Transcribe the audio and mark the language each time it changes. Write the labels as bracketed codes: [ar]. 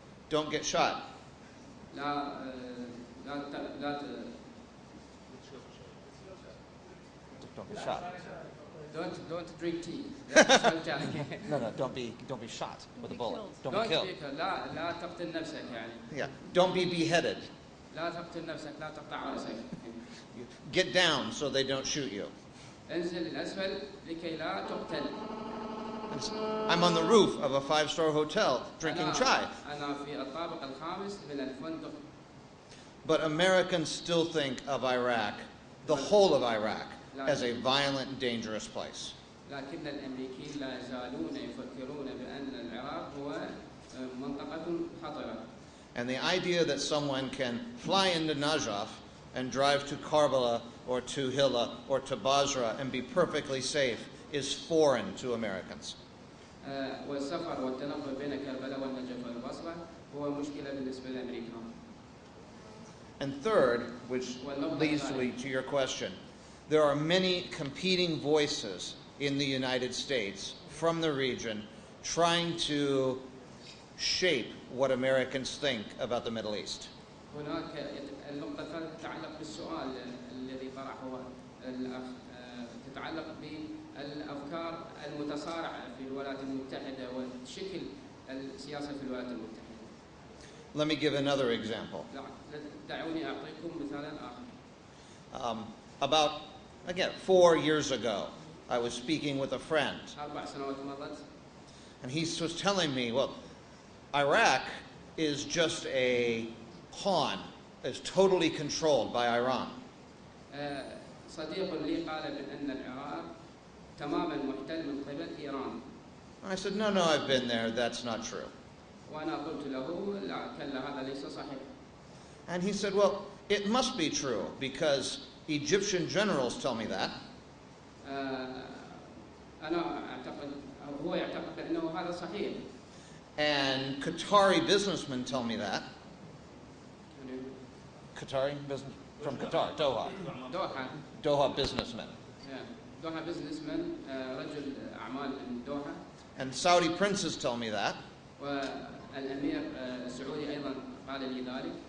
[en] Don't get shot. [ar] لا [en] Don't get shot. Don't drink tea. No, don't be shot with a bullet. Don't be killed. [ar] لا تقتل نفسك يعني. [en] Yeah, don't be beheaded. [ar] لا تقتل نفسك، لا تقطع رأسك. [en] Get down so they don't shoot you. [ar] انزل الأسفل لكي لا تقتل. [en] I'm on the roof of a 5-star hotel drinking chai. [ar] أنا في الطابق الخامس من الفندق. [en] But Americans still think of Iraq, the whole of Iraq, as a violent and dangerous place. [ar] لكن الأمريكيين لا يزالون يفكرون بأن العراق هو منطقة خطرة. [en] And the idea that someone can fly into Najaf and drive to Karbala or to Hilla or to Basra and be perfectly safe is foreign to Americans. [ar] والسفر والتنقل بين كربلاء والنجف والبصرة هو مشكلة بالنسبة للأمريكان. [en] And third, which leads to your question, there are many competing voices in the United States from the region trying to shape what Americans think about the Middle East. [ar] هناك النقطة الثالثة تتعلق بالسؤال الذي طرحه الأخ، تتعلق بالأفكار المتصارعة في الولايات المتحدة وشكل السياسة في الولايات المتحدة. [en] Let me give another example. [ar] دعوني أعطيكم مثالا آخر. [en] About, again, 4 years ago, I was speaking with a friend, [ar] 4 سنوات مضت. [en] and he was telling me, well, Iraq is just a pawn, is totally controlled by Iran. [ar] صديق لي قال بأن العراق تماما محتل من قبل إيران. [en] I said, no, I've been there, that's not true. [ar] وأنا قلت له لا كلا هذا ليس صحيح. [en] And he said, well, it must be true because Egyptian generals tell me that. [ar] أنا أعتقد أو هو يعتقد بأنه هذا صحيح. [en] And Qatari businessmen tell me that. Qatari business from Qatar, Doha. Doha businessmen. Yeah. Doha businessman [ar] رجل أعمال من دوحة. [en] And Saudi princes tell me that. [ar] والأمير السعودي أيضا قال لي ذلك.